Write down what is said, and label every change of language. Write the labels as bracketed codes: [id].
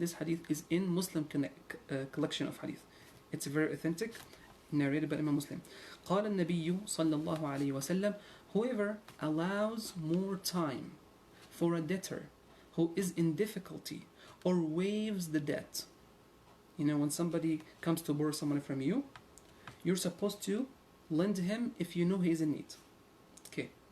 [en] This hadith is in Muslim collection of hadith. It's very authentic, narrated by Imam Muslim. [ar] قال النبي صلى الله عليه وسلم. [en] Whoever allows more time for a debtor who is in difficulty or waives the debt. You know, when somebody comes to borrow some money from you, you're supposed to lend him if you know he is in need. Okay.